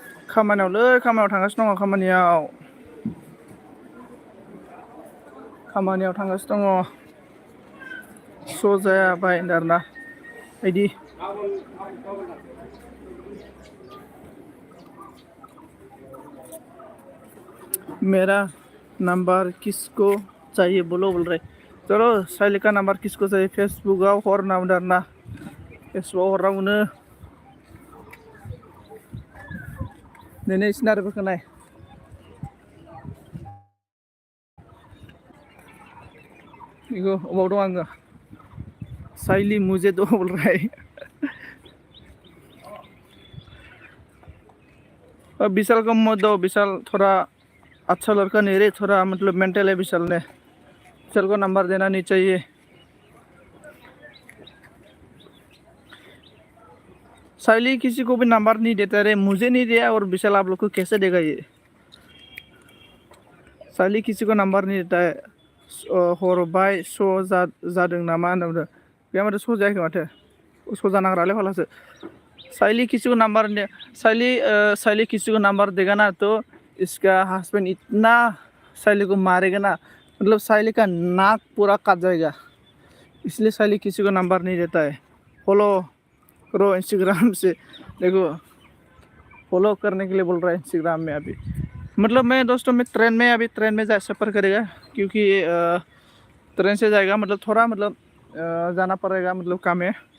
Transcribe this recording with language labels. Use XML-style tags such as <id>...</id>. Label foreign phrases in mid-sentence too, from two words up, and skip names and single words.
<brx>खामानियाव थांगासिनो दङ खामानियाव थांगासिनो दङ स' जायाबाय आरोना बिदि</brx> <hi>मेरा नंबर किसको चाहिए बोलो बोल रहे चलो साइली का नंबर किसको चाहिए</hi> <brx>फेसबुकआव हरना बुंदों आरोना फेसबुकआव हरना बुंनो दिनै सिनारिफोरखौ नाय इगो अबाव दं आङो</brx> <hi>साइली मुझे दो बोल रहा है विशाल को मत दो विशाल थोड़ा अच्छा लड़का नहीं रे थोड़ा मतलब मेंटल है विशाल को नंबर देना नहीं चाहिए साइली किसी को भी नंबर नहीं देता रे मुझे नहीं दिया और विशाल आप लोग को कैसे देगा ये साइली किसी को नंबर नहीं देता है</hi> <brx>हरबाय स' जादों नामा होनना बुंदों बे माथो स' जायाखै माथो स' जानांग्रालै फालासो साइली</brx> <hi>किसी को नंबर साइली किसी को नंबर देगा ना तो इसका हस्बैंड इतना साइली को मारेगा ना मतलब साइली का नाक पूरा काट जाएगा इसलिए साइली किसी को नंबर नहीं देता है फॉलो करो इंस्टाग्राम से देखो फॉलो करने के लिए बोल रहा है इंस्टाग्राम में अभी मतलब मैं दोस्तों मैं ट्रेन में सफ़र करेगा क्योंकि ट्रेन से जाएगा मतलब थोड़ा मतलब जाना पड़ेगा मतलब काम है</hi>